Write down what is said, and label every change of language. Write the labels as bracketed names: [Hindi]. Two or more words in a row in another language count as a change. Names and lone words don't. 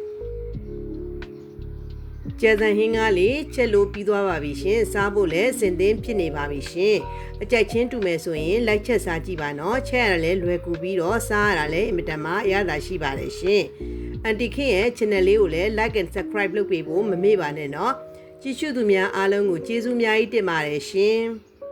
[Burmese] ကျဲစံဟင်းကားလေးချက်လို့ပြီးသွားပါပြီရှင်စားဖို့လည်းစင်သင်းဖြစ်နေပါပြီရှင်အကြိုက်ချင်းတူမယ်ဆိုရင်လိုက်ချက်စားကြည့်ပါနော်ချက်ရလည်းလွယ်ကူပြီးတော့စားရတာလည်းအင်မတန်မှအရသာရှိပါတယ်ရှင်အန်တီခင်ရဲ့ channel လေးကိုလည်း [English] like and subscribe [Burmese] လုပ်ပေးဖို့မမေ့ပါနဲ့နော်ကြည့်ရှုသူများအားလုံးကိုကျေးဇူးများကြီးတင်ပါတယ်ရှင်